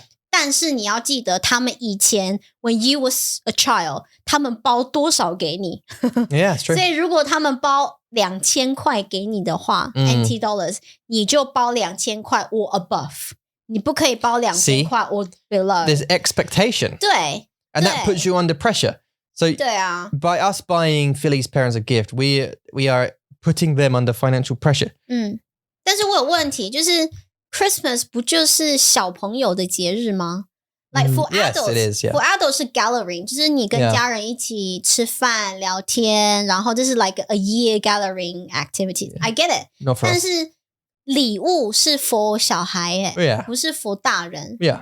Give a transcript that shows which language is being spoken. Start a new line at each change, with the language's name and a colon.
Chinese: 但是你要记得，他们以前
English: when you was a child，
Chinese: 他们包多少给你
English: ？True.
Chinese: 所以如果他们包2000块给你的话，NT dollars， 你就包2000块
English: or above。
Chinese: 你不可以包2000块
English: or below. There's expectation.
Chinese: 对
English: And that puts you under pressure. So
Chinese: 对啊
English: by us buying Philly's parents a gift, we are putting them under financial pressure.
Chinese: 但是我有问题，就是 Christmas 不就是小朋友的节日吗？
English: Like for adults, yes, it is, for adults
Chinese: 是 gathering， 就是你跟家人一起吃饭聊天，然后这是
English: like a year gathering activity. I get it.
Chinese: 但是礼物是 for 小孩耶，不是 for 大人。